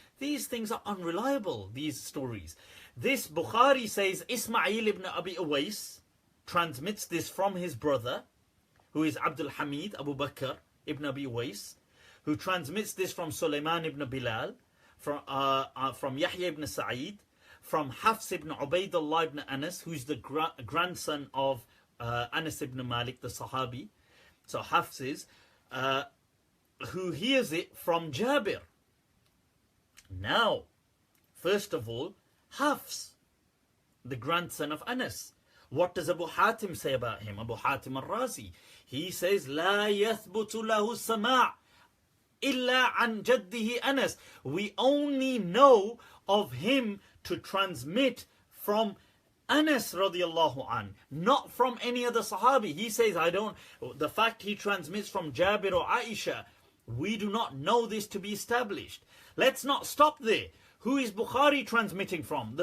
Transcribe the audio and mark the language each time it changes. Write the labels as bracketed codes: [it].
[en] These things are unreliable, these stories. This Bukhari says Ismail ibn Abi Uwais transmits this from his brother, who is Abdul Hamid Abu Bakr ibn Abi Uwais, who transmits this from Sulaiman ibn Bilal, from Yahya ibn Sa'id, from Hafs ibn Ubaidullah ibn Anas, who is the grandson of Anas ibn Malik, the Sahabi. So Hafs is, who hears it from Jabir. Now, first of all, Hafs, the grandson of Anas. What does Abu Hatim say about him? Abu Hatim al-Razi. He says, [ar] لا يثبت له السماع إلا عن جده Anas. [en] We only know of him to transmit from Anas radiallahu an, not from any other Sahabi. He says, the fact he transmits from Jabir or Aisha, we do not know this to be established. Let's not stop there. Who is Bukhari transmitting from?